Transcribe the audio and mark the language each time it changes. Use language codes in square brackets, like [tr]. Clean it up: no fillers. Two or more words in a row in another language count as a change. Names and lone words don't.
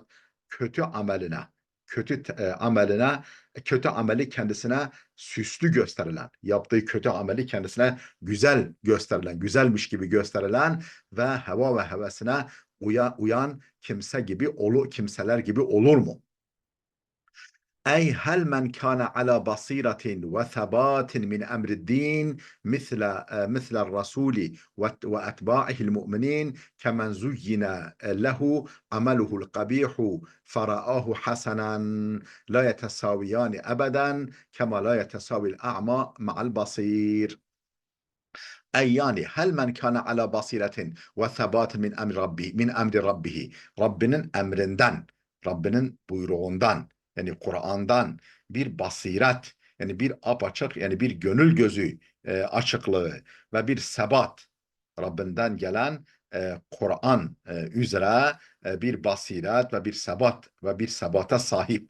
[tr] Kötü ameline, kötü ameli kendisine süslü gösterilen, yaptığı kötü ameli kendisine güzel gösterilen, güzelmiş gibi gösterilen ve heva ve hevesine uyan kimseler gibi olur mu? [ar] أي هل من كان على بصيرة وثبات من أمر الدين مثل الرسول وأتباعه المؤمنين كمن زين له عمله القبيح فرآه حسنا لا يتساويان أبدا كما لا يتساوي الأعمى مع البصير. أي يعني هل من كان على بصيرة وثبات من أمر ربه. [tr] Rabbinin emrinden, Rabbinin buyruğundan, yani Kur'an'dan bir basiret, yani bir apaçık, yani bir gönül gözü açıklığı ve bir sebat, Rabbinden gelen Kur'an üzere bir basiret ve bir sebat ve bir sebata sahip.